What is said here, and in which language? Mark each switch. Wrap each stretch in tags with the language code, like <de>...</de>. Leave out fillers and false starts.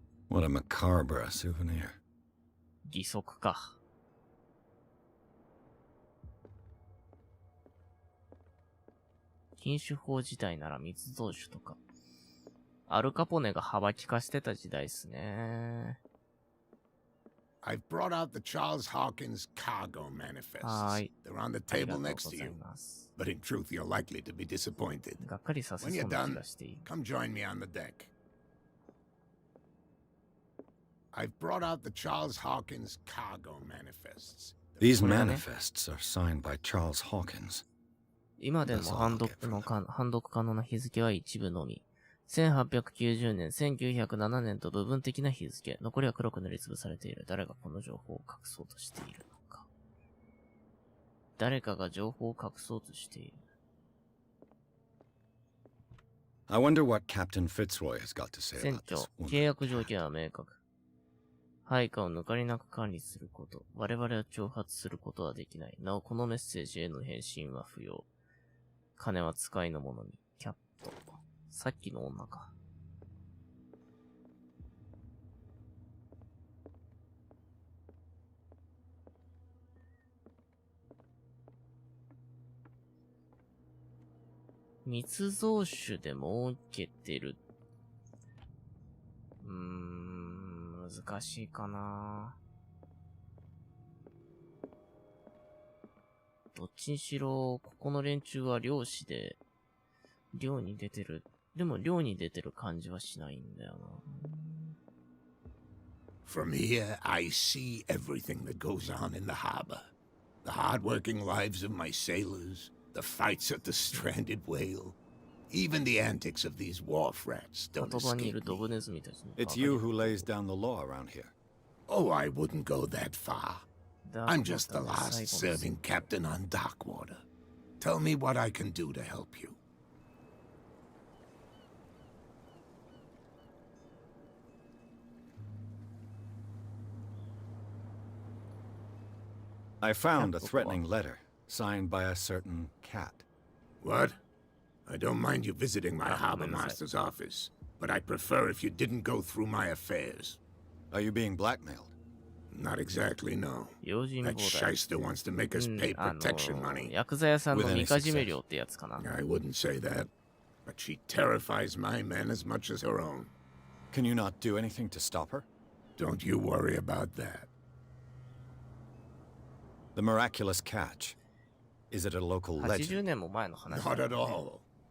<en>What a macabre souvenir.</en> <ja>義足か。禁酒法自体なら密造酒とか。アルカポネが幅利かしてた時代っすね。</ja> <en>I've brought out the Charles Hawkins cargo manifests. They're on the table next to you. But in truth, you're likely to be disappointed. When you're done, come join me on the deck. I've brought out the Charles Hawkins cargo manifests. These manifests are signed by Charles Hawkins.</en> <ja>今でも判読可能な日付は一部のみ。 1890年、1907年と部分的な日付。残りは黒く塗りつぶされている。誰がこの情報を隠そうとしているのか。誰かが情報を隠そうとしている。</ja> <en>I wonder what Captain Fitzroy has got to say</en> <ja>船</ja> <en>about</en> <ja>長、</ja> <en>this woman.</en> <ja>契約条件は明確。配下を抜かりなく管理すること。我々は挑発することはできない。なお、このメッセージへの返信は不要。金は使いのものに。キャット。さっきの女か。密造酒で儲けてる。難しいかな。どっちにしろ、ここの連中は漁師で、漁に出てる。でも漁に出てる感じはしないんだよな。</ja> <en>From here, I see everything that goes on in the harbor. The hard-working lives of my sailors, the fights at the stranded whale, even the antics of these wharf rats don't escape me. It's you who lays down the law around here. Oh, I wouldn't go that far. I'm just the last serving captain on Darkwater. Tell me what I can do to help you. I found a threatening letter, signed by a certain cat. What? I don't mind you visiting my harbor master's office, but I'd prefer if you didn't go through my affairs. Are you being blackmailed? Not exactly, no. That shyster wants to make us pay protection money.</en> <ja>ヤクザ屋さんのみかじめ料ってやつかな。</ja> <en>I wouldn't say that, but she terrifies my men as much as her own. Can you not do anything to stop her? Don't you worry about that. The miraculous catch. Is it a local legend?</en> <ja>80年も前の話。</ja> <en>Not at all.</en>